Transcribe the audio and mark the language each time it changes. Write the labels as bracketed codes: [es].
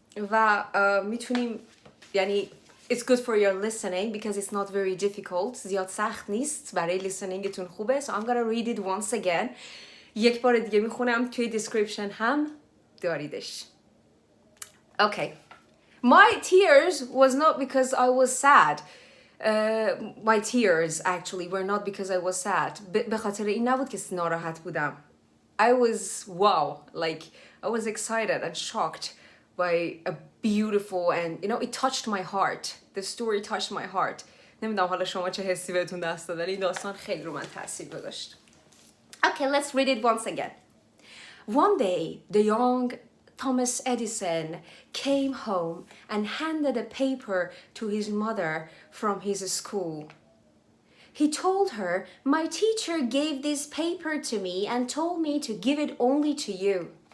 [fa] و میتونیم یعنی [en] it's good for your listening because it's not very difficult. [fa] زیاد سخت نیست. برای listeningتون خوبه. [en] So I'm gonna read it once again. [fa] یک بار دیگه میخونم. توی description هم داریدش. [en] Okay. My tears was not because I was sad. My tears actually were not because I was sad. [fa] به خاطر این نبود که ناراحت بودم. [en] I was wow. Like I was excited and shocked by a beautiful and you know it touched my heart. The story touched my heart. [fa] نمیدونم حالا شما چه حسی بهتون دست داد ولی این داستان خیلی رو من تاثیر گذاشت. [en] Okay, let's read it once again. One day, the young Thomas Edison came home and handed a paper to his mother from his school. He told her, "My teacher gave this paper to me and told me to give it only to you."